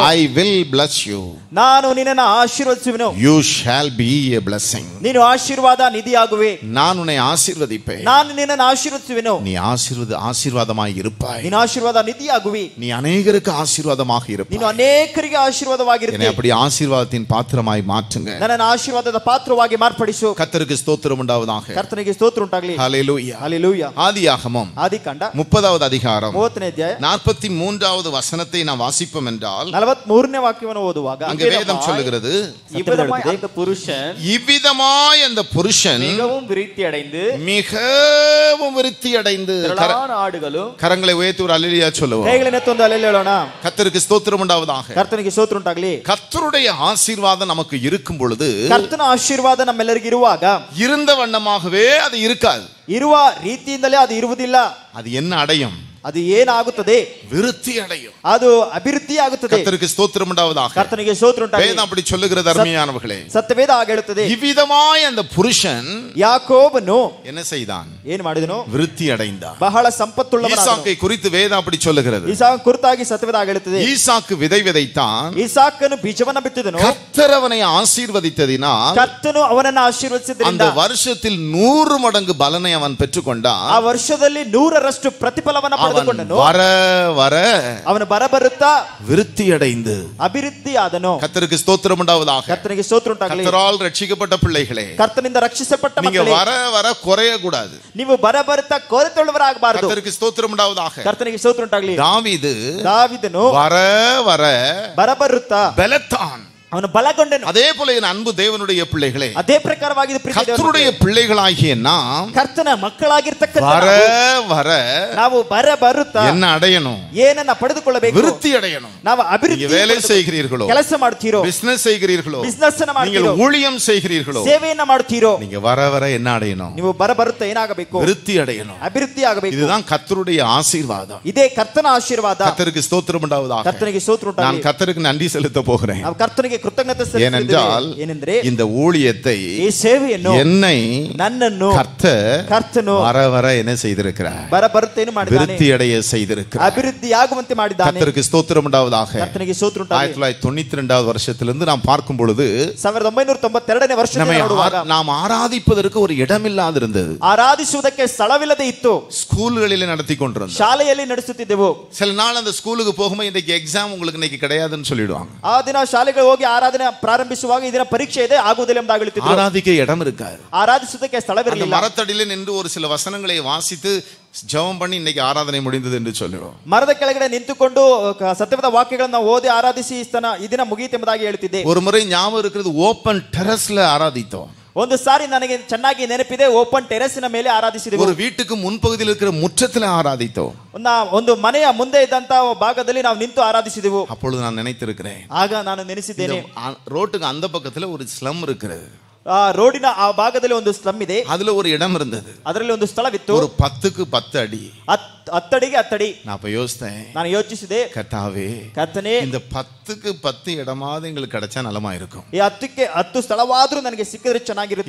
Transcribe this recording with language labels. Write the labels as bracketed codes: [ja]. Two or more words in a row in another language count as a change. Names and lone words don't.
[en] I will bless you, [kn] ನಾನು ನಿನ್ನನ್ನು ಆಶೀರ್ವದಿಸುವೆನು, [en] you shall be a blessing. [kn] ನೀನು ಆಶೀರ್ವಾದ ನಿಧಿಯಾಗುವೆ, [ta] நான் உன்னை ஆசீர்வதிப்பேன், [kn] ನಾನು ನಿನ್ನನ್ನು ಆಶೀರ್ವದಿಸುವೆನು, [ta] நீ ஆசீர்வாதமாய் இருப்பாய், [kn] ನೀನು ಆಶೀರ್ವಾದ ನಿಧಿಯಾಗುವಿ, [ta] நீ அநேகருக்கு ஆசீர்வாதமாக [kn] ನೀನು [ta] இருப்பாய். [kn] ಅನೇಕರಿಗೆ [ta] என்னை [kn] ಆಶೀರ್ವಾದವಾಗಿರುತ್ತಿ. [ta] அப்படி ஆசீர்வாதத்தின் பாத்திரமாய் மாற்றுங்க. [kn] ನನ್ನನ್ನು ಆಶೀರ್ವಾದದ ಪಾತ್ರವಾಗಿ ಮಾರ್ಪಡಿಸು. [ta] கர்த்தருக்கு ஸ்தோத்திரம் உண்டாவதாக. [kn] ಕರ್ತನಿಗೆ ಸ್ತೋತ್ರ ಉಂಟಾಗಲಿ. [ta] ஹல்லேலூயா. [kn] ಹಲ್ಲೆಲೂಯಾ. [ta] ஆதியாகமம் [kn] ಆದಿಕಾಂಡ [ta] 30வது அதிகாரம் [kn] 30ನೇ ಅಧ್ಯಾಯ [ta] 43வது வசனத்தை நாம் வாசிப்போம் என்றால் [kn] 43ನೇ ವಾಕ್ಯವನ್ನು ಓದುವಾಗ [ta] அங்கே வேதம் சொல்லுகிறது, இவ்விதமாய் அந்த புருஷன் இவ்விதமாய் அந்த புருஷன் மிகவும் விருத்தி அடைந்து மிகவும் விருத்தி அடைந்து. திரளான ஆடுகளும் கரங்களை உயர்த்தி ஒரு அல்லேலூயா சொல்லுவோம். [kn] ಕೈಗಳನ್ನೆತ್ತೊಂದು ಅಲ್ಲೆಲ್ಲ ಹೇಳೋಣ. [ta] கர்த்தருக்கு ஸ்தோத்திரம் உண்டாவதாக. [kn] ಕರ್ತನಿಗೆ ಸ್ತೋತ್ರ ಉಂಟಾಗಲಿ. [ta] கர்த்தருடைய ஆசீர்வாதம் நமக்கு இருக்கும் பொழுது [kn] ಕರ್ತನ ಆಶೀರ್ವಾದ ನಮ್ಮೆಲ್ಲರಿಗೂ ಇರುವಾಗ [ta] இருந்த வண்ணமாகவே அது இருக்காது. [kn] ಇರುವ ರೀತಿಯಿಂದಲೇ ಅದು ಇರುವುದಿಲ್ಲ. [ta] அது என்ன அடையும்? [kn] ಅದು ಏನಾಗುತ್ತದೆ? [ta] விருத்தி அடையும். [kn] ಅದು ಅಭಿವೃದ್ಧಿ ಆಗುತ್ತದೆ. [ta] கர்த்தருக்கு ஸ்தோத்திரம் உண்டாவதாக. [kn] ಕರ್ತನಿಗೆ ಸ್ತೋತ್ರ ಉಂಟಾಗಲಿ. [ta] வேதம் அப்படி சொல்லுகிறது அருமையானவர்களே. [kn] ಸತ್ಯವೇದ ಹಾಗೆ ಹೇಳುತ್ತದೆ. [ta] இவ்விதமாய் அந்த புருஷன் [kn] ಯಾಕೋಬನು [ta] என்ன செய்தான்? [kn] ಏನು ಮಾಡಿದನು? [ta] விருத்தி அடைந்தான். [kn] ಬಹಳ ಸಂಪತ್ತುಳ್ಳವನಾದನು. [ta] ஈசாக்கை குறித்து வேதம் அப்படி சொல்லுகிறது. [kn] ಈಸಾಕ್ ಕುರಿತಾಗಿ ಸತ್ಯವೇದ ಹಾಗೆ ಹೇಳುತ್ತದೆ. [ta] ஈசாக்கு விதை விதைத்தான், [kn] ಈಸಾಕನು ಬೀಜವನ್ನು ಬಿತ್ತಿದನು, [ta] கர்த்தர் அவனை ஆசீர்வதித்ததினால் [kn] ಕರ್ತನು ಅವನನ್ನು ಆಶೀರ್ವದಿಸಿದ್ದರಿಂದ [ta] அந்த வருஷத்தில் 100 மடங்கு பலனை அவன் பெற்றுக்கொண்டான். [kn] ಆ ವರ್ಷದಲ್ಲಿ 100ರಷ್ಟು ಪ್ರತಿಫಲವನ್ನು [ta] அவன் [kn] ಪಡೆದುಕೊಂಡನು. [ta] வர வர [kn] ಅವನು ಬರಬರುತ್ತಾ [ta] விருத்தி அடைந்து. [kn] ಅಭಿವೃದ್ಧಿ ಆದನು. [ta] கர்த்தருக்கு ஸ்தோத்திரம் உண்டாவதாக. [kn] ಕರ್ತನಿಗೆ ಸ್ತೋತ್ರ ಉಂಟಾಗಲಿ. [ta] கர்த்தரால் ரட்சிக்கப்பட்ட பிள்ளைகளே, [kn] ಕರ್ತನಿಂದ ರಕ್ಷಿಸಲ್ಪಟ್ಟ [ta] நீங்க [kn] ಮಕ್ಕಳೇ, [ta] வர வர குறைய கூடாது. [kn] ನೀವು ಬರಬರುತ್ತಾ ಕೊರತೆಯುಳ್ಳವರಾಗಬಾರದು. [ta] கர்த்தருக்கு ஸ்தோத்திரம் உண்டாவதாக. [kn] ಕರ್ತನಿಗೆ ಸ್ತೋತ್ರ ಉಂಟಾಗಲಿ. [ta] தாவீது [kn] ದಾವೀದನು [ta] வர வர [kn] ಬರಬರುತ್ತಾ [ta] பலத்தான். [kn] ಅವನು ಬಲಗೊಂಡನು. [ta] அதே போல என் அன்பு தேவனுடைய பிள்ளைகளே, [kn] ಅದೇ ಪ್ರಕಾರವಾಗಿ [ta] கர்த்தருடைய பிள்ளைகளாகிய நாம் [kn] ಕರ್ತನ ಮಕ್ಕಳಾಗಿರ್ತಕ್ಕಂಥ [ta] வர வர [kn] ನಾವು ಬರುತ್ತಾ [ta] என்ன அடையணும்? [kn] ಏನನ್ನ ಪಡೆದುಕೊಳ್ಳಬೇಕು? [ta] விருத்தி அடையணும். [kn] ನಾವು [ta] நீங்க [kn] ಅಭಿವೃದ್ಧಿ [ta] வேலை செய்கிறீர்களோ, [kn] ಕೆಲಸ ಮಾಡ್ತೀರೋ, [ta] பிசினஸ் செய்கிறீர்களோ, [kn] ಬಿಸಿನೆಸ್ ಅನ್ನ [ta] நீங்கள் [kn] ಮಾಡ್ತೀರೋ, [ta] ஊழியம் செய்கிறீர்களோ, [kn] ಸೇವೆಯನ್ನ ಮಾಡ್ತೀರೋ, [ta] நீங்க வர வர என்ன அடையணும்? [kn] ನೀವು ಬರುತ್ತಾ ಏನಾಗಬೇಕು? [ta] விருத்தி அடையணும். [kn] ಅಭಿವೃದ್ಧಿ ಆಗಬೇಕು. [ta] இதுதான் கர்த்தருடைய ஆசீர்வாதம். [kn] ಇದೇ ಕರ್ತನ ಆಶೀರ್ವಾದ. [ta] கர்த்தருக்கு ஸ்தோத்திரம் உண்டாவதாக. [kn] ಕರ್ತನಿಗೆ ಸ್ತೋತ್ರ ಉಂಟಾಗಲಿ. [ta] நான் கர்த்தருக்கு நன்றி செலுத்த போகிறேன். [kn] ನಾವು ಕರ್ತನಿಗೆ ಕೃತಜ್ಞತೆ [ta] ஏனென்றால் [kn] ಏನೆಂದ್ರೆ [ta] இந்த ஊழியத்தை [kn] ಈ ಸೇವೆಯನ್ನು [ta] என்னை [kn] ನನ್ನನ್ನು ಕರ್ತನು [ta] வர வர என்ன செய்திருக்கிறார்? [kn] ಬರುತ್ತೇನು ಮಾಡಿದ್ದಾನೆ, [ta] விருத்தி அடைய செய்திருக்கிறார். [kn] ಅಭಿವೃದ್ಧಿ ಆಗುವಂತೆ ಮಾಡಿದ್ದಾನೆ. [ta] கர்த்தருக்கு ஸ்தோத்திரம் உண்டாவதாக. [kn] ಕರ್ತನಿಗೆ ಸ್ತೋತ್ರ ಉಂಟಾಗಲಿ. [ta] 1992வது வருஷத்திலிருந்து நாம் பார்க்கும் பொழுது [kn] 1992ನೇ ವರ್ಷದಲ್ಲಿ ನೋಡುವಾಗ [ta] நாம் ஆராதிப்பதற்கு ஒரு இடமில்லாது இருந்தது. [kn] ಆರಾಧಿಸುವುದಕ್ಕೆ ಸ್ಥಳವಿಲ್ಲದೆ ಇತ್ತು. [ta] ஸ்கூல்களிலே நடத்தி கொண்டிருந்தோம். [kn] ಶಾಲೆಯಲ್ಲಿ ನಡೆಸುತ್ತಿದ್ದೆವು. [ta] சில நாள் அந்த ஸ்கூலுக்கு போகும்போது இன்னைக்கு எக்ஸாம் உங்களுக்கு இன்னைக்கு கிடையாதுன்னு சொல்லிடுவாங்க. [kn] ಆ ದಿನ ಶಾಲೆಗೆ ಹೋಗಿ ಆರಾಧನೆ ಪ್ರಾರಂಭಿಸುವಾಗ ಈ ದಿನ ಪರೀಕ್ಷೆ ಇದೆ ಆಗುವುದಿಲ್ಲ ಎಂದು ಹೇಳುತ್ತಿದ್ದರು. [ta] ஆராதிக்க இடம் இருக்காது. [kn] ಆರಾಧಿಸುವುದಕ್ಕೆ ಸ್ಥಳವಿರಲಿಲ್ಲ. [ta] மரத்தடியிலே நின்று ஒரு சில வசனங்களை வாசித்து ஜெபம் பண்ணி இன்னைக்கு ஆராதனை முடிந்தது என்று சொல்லிடுவோம். [kn] ಮರದ ಕೆಳಗಡೆ ನಿಂತುಕೊಂಡು ಸತ್ಯವಾದ ವಾಕ್ಯಗಳನ್ನು ಓದಿ ಆರಾಧಿಸಿ ಈ ದಿನ ಮುಗಿಯಿತು ಎಂಬುದಾಗಿ ಹೇಳುತ್ತಿದ್ದೆ. [ta] ஒரு முறை ஞாபகம் இருக்கிறது, [en] open terrace [ta] ஆராதித்தோம். [kn] ಒಂದು ಸಾರಿ ನನಗೆ ಚೆನ್ನಾಗಿ ನೆನಪಿದೆ, [en] open terrace [kn] ಮೇಲೆ ಆರಾಧಿಸಿದೆವು. [ta] ஒரு வீட்டுக்கு முன்பகுதியில் இருக்கிற முற்றத்தில் ஆராதித்தோம். [kn] ಒಂದು ಮನೆಯ ಮುಂದೆ ಇದ್ದಂತ ಭಾಗದಲ್ಲಿ ನಾವು ನಿಂತು ಆರಾಧಿಸಿದೆವು. [ta] அப்பொழுது நான் நினைத்திருக்கிறேன், [kn] ಆಗ ನಾನು ನೆನೆಸಿದ್ದೇನೆ, [ta] ரோட்டுக்கு அந்த பக்கத்துல ஒரு ஸ்லம் இருக்கிறது. [kn] ಆ ರೋಡಿನ ಆ ಭಾಗದಲ್ಲಿ ಒಂದು ಸ್ಲಮ್ ಇದೆ. [ta] அதுல ஒரு இடம் இருந்தது. [kn] ಅದರಲ್ಲಿ ಒಂದು ಸ್ಥಳವಿತ್ತು. [ta] ஒரு 10க்கு 10 அடி. [kn] 10 ಅಡಿಗೆ 10 ಅಡಿ. [ta] நான் அப்ப யோசித்தேன், [kn] ನಾನು ಯೋಚಿಸಿದೆ, [ta] கர்த்தாவே, [kn] ಕರ್ತನೇ, [ta] இந்த 10க்கு 10 இடமாவது எங்களுக்கு கிடைச்சா நலமா இருக்கும். [kn] ಈ 10ಕ್ಕೆ 10 ಸ್ಥಳವಾದರೂ ನನಗೆ ಸಿಕ್ಕಿದ್ರೆ ಚೆನ್ನಾಗಿರುತ್ತದೆ.